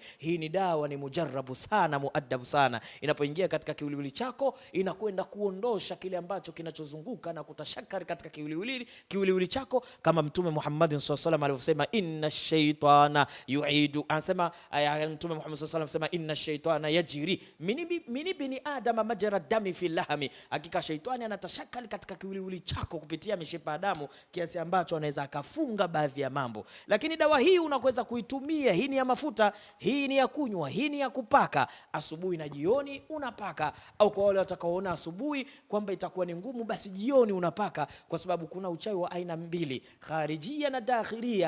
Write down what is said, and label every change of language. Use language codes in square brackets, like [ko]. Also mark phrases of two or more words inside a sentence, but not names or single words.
[sw] Hii ni dawa, ni mujarrabu sana, muaddabu sana. Inapoingia katika kiwiliwili chako, inakwenda kuondosha kile ambacho kinachozunguka na kutashakari katika kiwiliwili chako, kama Mtume Muhammad [ar] صلى الله عليه وسلم [sw] alivyosema, [ar] إن الشيطان يعيد, [sw] anasema Mtume Muhammad [ar] صلى الله عليه وسلم [sw] anasema, [ar] إن الشيطان يجري من ابن آدم مجرى الدم في اللحم, [sw] hakika shaitani anatashakari katika kiwiliwili chako kupitia mishipa ya damu, kiasi ambacho anaweza akafunga baadhi ya mambo. Lakini dawa hii unaweza kuitumia, hii ni ya mafuta, hii ni ya kunywa, hii ni ya kupaka asubuhi na jioni unapaka, au kwa wale watakaoona asubuhi kwamba itakuwa ni ngumu, basi jioni unapaka, kwa sababu kuna uchawi wa aina mbili, kharijia na dakhiria.